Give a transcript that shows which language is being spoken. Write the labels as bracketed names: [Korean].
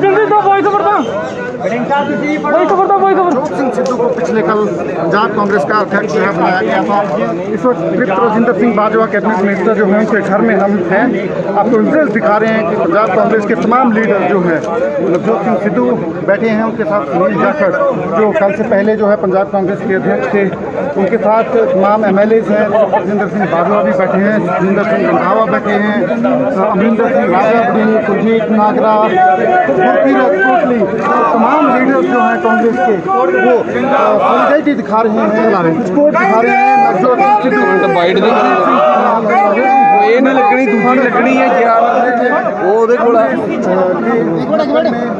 [Hindi] ਜਲਦੀ ਤੋਂ voice over ਤੋਂ ਵੋਇਸ ਓਵਰ ਤੋਂ ਵੋਇਸ ਓਵਰ सिंह सिद्धू को पिछले कल पंजाब कांग्रेस का अध्यक्ष जो है बनाया गया था। इस वक्त तृप्त राजेंद्र सिंह बाजवा कैबिनेट मिनिस्टर जो है उनके घर में हम हैं। आपको विजुअल्स दिखा रहे हैं कि पंजाब कांग्रेस के तमाम लीडर जो हैं नवजोत सिंह सिद्धू बैठे हैं, उनके साथ सुनील जाखड़ जो कल से पहले जो है पंजाब कांग्रेस के अध्यक्ष थे, उनके साथ तमाम MLAs हैं। राजेंद्र सिंह बाजवा भी बैठे हैं, सुरेंद्र सिंह रंधावा बैठे हैं, अमरिंदर सिंह राजावड़ी, कुलजीत नागरा, टोटली तमाम लीडर जो हैं कांग्रेस के वो सॉलिडारिटी दिखा रहे हैं, सपोर्ट दिखा रहे हैं नवजोत सिंह सिद्धू [Punjabi] ਇਹ ਨਹੀਂ ਲੱਗਣੀ ਦੂਸਰੀ ਲੱਗਣੀ ਹੈ ਯਾਰ ਉਹ ਉਹਦੇ ਕੋਲ ਆ